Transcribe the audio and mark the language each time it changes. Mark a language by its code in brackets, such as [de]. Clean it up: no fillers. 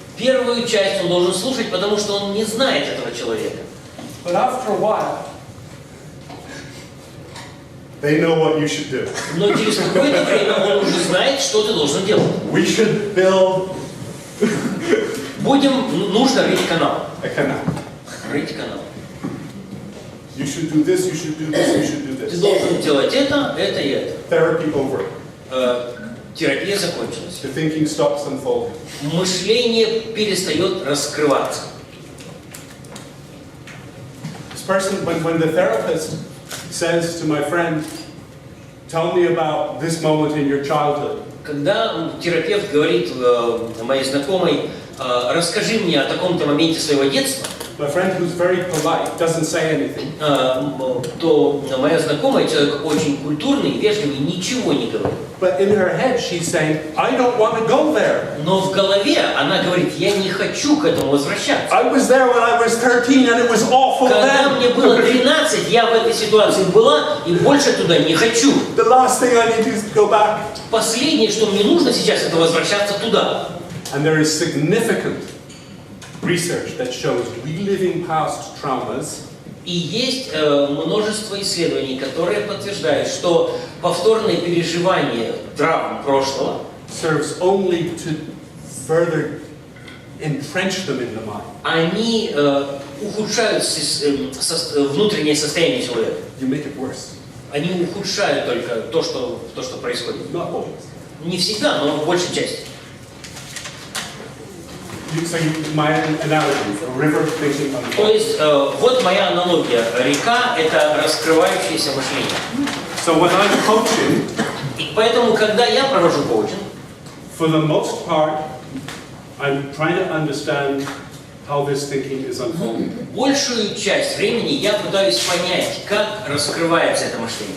[ru] Первую часть он должен слушать, потому что он не знает этого человека. [en] But after a while, they know what you should do. [ru] Но через какое-то время он уже знает, что ты должен делать. [en] We should build. [ru] Нужно рыть канал. [en] A canal. [ru] Рыть канал. [en] You should do this, you should do this, you should do [ru] Ты [en] this. [ru] должен делать это и это. [en] Therapy over. [ru] Терапия закончилась. [en] The thinking stops unfolding. [ru] Мышление перестает раскрываться. [en] This person, when the therapist says to my friend, tell me about this moment in your childhood. [ru] Когда терапевт говорит моей знакомой, расскажи мне о таком-то моменте своего детства, [en] my friend who's very polite doesn't say anything. [ru] То моя знакомая, человек очень культурный, вежливый, ничего не говорит. [en] But in her head she's saying, I don't want to go there. [ru] Но в голове она говорит, я не хочу к этому возвращаться. [en] I was there when I was 13 and it was awful then. [ru] Когда мне было 13, я в этой ситуации была и больше туда не хочу. [en] The last thing I need is to go back. [ru] Последнее, что мне нужно сейчас, это возвращаться туда. [en] And there is significant research that shows reliving past traumas [ru] И есть множество исследований, которые подтверждают, что повторное переживание травм прошлого [en] serves only to further entrench them in the mind. [ru] Они ухудшают внутреннее состояние человека. [en] You make it worse. [ru] Они ухудшают только то, что происходит. [en] Not always. [ru] Не всегда, но в большей части. [en] My analogy, a river thinking on the [ru] То есть, вот моя аналогия. Река – это раскрывающееся мышление. [en] So when I'm coaching, [ru] и поэтому, когда я провожу коучинг, [en] for the most part, I'm trying to understand how this thinking is unfolding. [ru] Большую часть времени я пытаюсь понять, как раскрывается это мышление.